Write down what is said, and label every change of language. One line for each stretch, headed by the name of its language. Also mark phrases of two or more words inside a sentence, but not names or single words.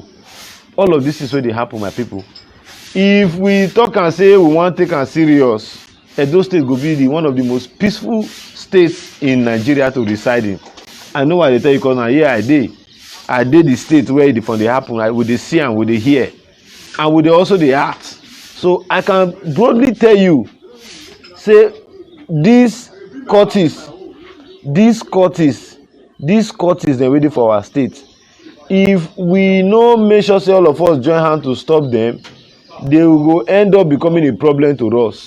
Nigerian Pidgin: All of this is where they happen, my people. If we talk and say we want take am serious, Edo State go be one of the most peaceful states in Nigeria to reside in. I know why they tell you because now here I dey the state where the fun dey happen. We dey see and we dey hear, and we dey also dey act. So I can broadly tell you, say these courts dem waiting for our state. If we no make sure say all of us join hand to stop them, they will go end up becoming a problem to us.